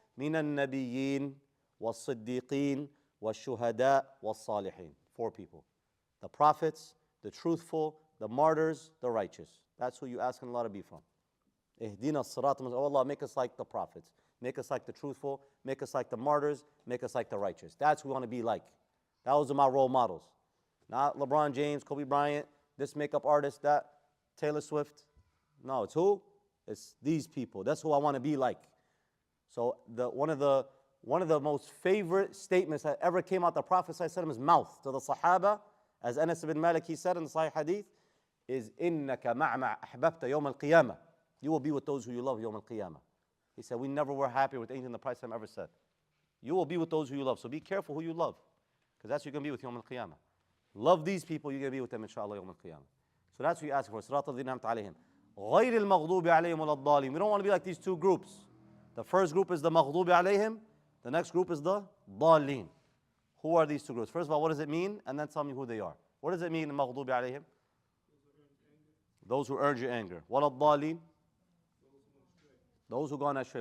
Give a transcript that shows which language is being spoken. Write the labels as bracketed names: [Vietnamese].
[Arabic] من النبيين والصديقين والشهداء والصالحين. [English] 4 people. The prophets, the truthful, the martyrs, the righteous. That's who you asking Allah to be from. [Arabic] اهدنا الصراط المستقيم. [English] Oh Allah, make us like the prophets. Make us like the truthful. Make us like the martyrs. Make us like the righteous. That's who we want to be like. Those are my role models. Not LeBron James, Kobe Bryant, this makeup artist, that Taylor Swift. No, it's who? It's these people. That's who I want to be like. So one of the most favorite statements that ever came out the Prophet ﷺ's mouth to the Sahaba, as Anas ibn Malik he said in the Sahih Hadith, is [Arabic] إِنَّكَ مَعْ أَحْبَبْتَ يَوْمَ الْقِيَامَةِ. [English] You will be with those who you love يوم القيامة. He said, we never were happy with anything the Prophet ﷺ ever said. You will be with those who you love. So be careful who you love, because that's who you're going to be with يوم القيامة. Love these people, you're going to be with them inshallah يوم القيامة. So that's what you ask for. [Arabic] صراط الذين أنعمت عليهم غير المغضوب عليهم ولا الضالين. [English] We don't want to be like these 2 groups. The first group is the مغضوب عليهم. The next group is the ضالين. Who are these 2 groups? First of all, what does it mean? And then tell me who they are. What does it mean, المغضوب عليهم? Those who urge your anger. ولا الضالين? Those who gone astray.